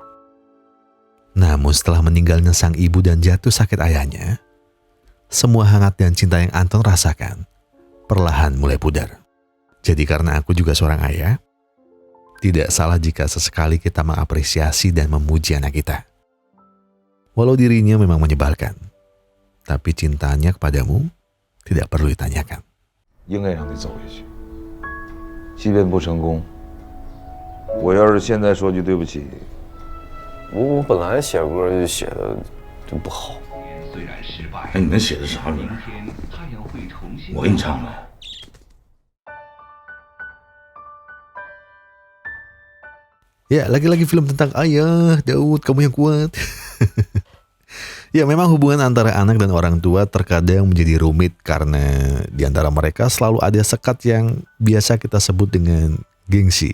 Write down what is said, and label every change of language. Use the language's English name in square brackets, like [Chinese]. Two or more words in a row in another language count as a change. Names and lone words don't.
[Indonesian] Namun setelah meninggalnya sang ibu dan jatuh sakit ayahnya, semua hangat dan cinta yang Anton rasakan perlahan mulai pudar. Jadi karena aku juga seorang ayah, tidak salah jika sesekali kita mengapresiasi dan memuji anak kita. Walau dirinya memang menyebalkan, tapi cintanya kepadamu tidak perlu ditanyakan. [Chinese] 应该让你走下去，即便不成功，我要是现在说句对不起，我本来写歌就写的就不好。哎，你那写的啥歌？我给你唱了。 [Indonesian] Ya, lagi-lagi film tentang ayah, Daud, kamu yang kuat. Ya, memang hubungan antara anak dan orang tua terkadang menjadi rumit karena di antara mereka selalu ada sekat yang biasa kita sebut dengan gengsi.